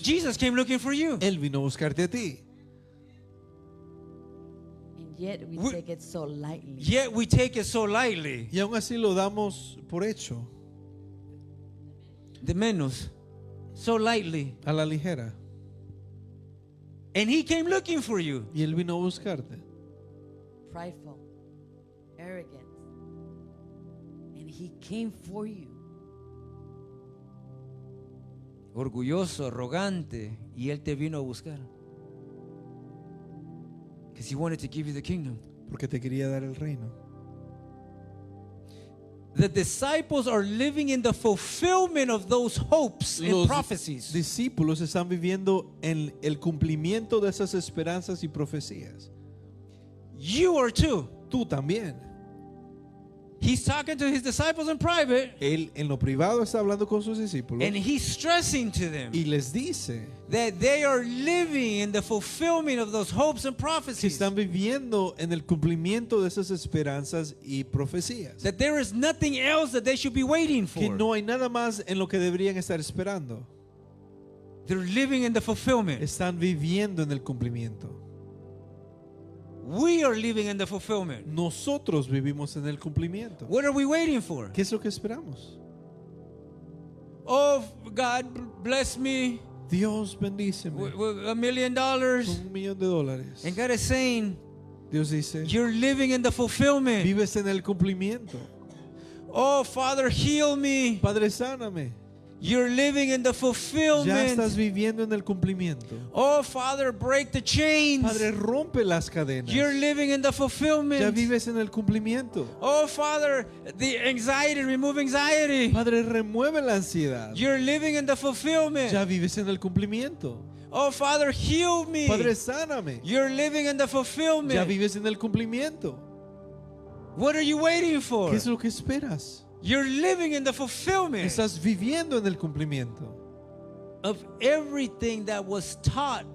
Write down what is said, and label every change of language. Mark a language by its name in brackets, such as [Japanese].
[English] Jesus came looking for you. [Spanish] Él vino a buscarte a ti. [English] And yet we We- take it so lightly. Yet we take it so lightly. [Spanish] Y aún así lo damos por hecho, De menos. [English] So lightly. [Spanish] a la ligera. [English] And he came looking for you. [Spanish] Y Él vino a buscarte. [English] Prideful, arrogant. And he came for you. [Spanish] Orgulloso, arrogante. Y él te vino a buscar. [English] Because he wanted to give you the kingdom. [Spanish] Porque te quería dar el reino. [English] The disciples are living in the fulfillment of those hopes and [Spanish] Los [English] prophecies. [Spanish] discípulos están viviendo en el cumplimiento de esas esperanzas y profecías. [English] You are too. [Spanish] Tú también. [English] He's talking to his disciples in private, [Spanish] Él en lo privado está hablando con sus discípulos [English] and he's stressing to them [Spanish] y les dice [English] that they are living in the fulfillment of those hopes and [Spanish] que [English] prophecies. [Spanish] están viviendo en el cumplimiento de esas esperanzas y profecías. [English] That there is nothing else that they should be waiting [Spanish] Que [English] for. [Spanish] no hay nada más en lo que deberían estar esperando. [English] They're living in the fulfillment. [Spanish] Están viviendo en el cumplimiento. [English] We are living in the fulfillment. [Spanish] Nosotros vivimos en el cumplimiento. [English] What are we waiting for? [Spanish] ¿Qué es lo que esperamos? [English] Oh, God bless me [Spanish] Dios bendíceme [English] with $1 million. [Spanish] con $1,000,000. [English] And God is saying, [Spanish] Dios dice, [English] you're living in the fulfillment. [Spanish] vives en el cumplimiento. [English] Oh, Father, heal me. [Spanish] Padre, sáname. [English] You're living in the [Spanish] Ya estás [English] fulfillment. [Spanish] viviendo en el cumplimiento. [English] Oh, Father, break the chains. [Spanish] Padre, rompe las cadenas. [English] You're living in the [Spanish] Ya [English] fulfillment. [Spanish] vives en el cumplimiento. [English] Oh, Father, the anxiety, remove anxiety. [Spanish] Padre, remueve la ansiedad. [English] You're living in the fulfillment. [Spanish] Ya vives en el cumplimiento. [English] Oh, Father, heal me. [Spanish] Padre, sáname. [English] You're living in the [Spanish] Ya [English] fulfillment. [Spanish] vives en el cumplimiento. [English] What are you waiting for? [Spanish] ¿Qué es lo que esperas? [English] You're living in the fulfillment [Spanish] Estás viviendo en el cumplimiento [English] of everything that was taught,